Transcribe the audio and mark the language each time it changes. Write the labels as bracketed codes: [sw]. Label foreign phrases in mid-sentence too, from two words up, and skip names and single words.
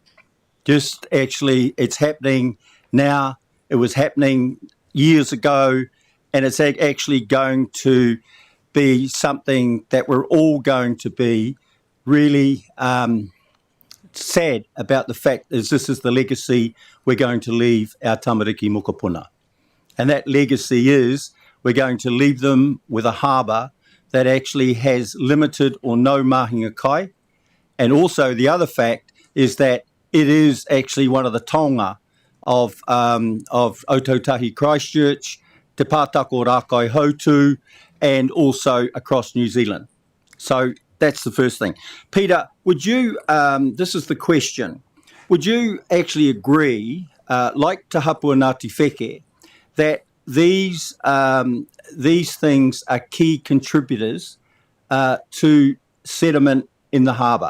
[en] Just actually, it's happening now. It was happening years ago, and it's actually going to be something that we're all going to be really sad about. The fact is this is the legacy we're going to leave our [mi] tamariki mokopuna. [en] And that legacy is we're going to leave them with a harbour that actually has limited or no [mi] mahinga kai. [en] And also the other fact is that it is actually one of the taonga of Otautahi Christchurch, Te Pātako Rākai Hautu, and also across New Zealand. So that's the first thing. Peter, would you, this is the question, would you actually agree, like Te Hapua Ngāti Wheke, that these things are key contributors to sediment in the harbour?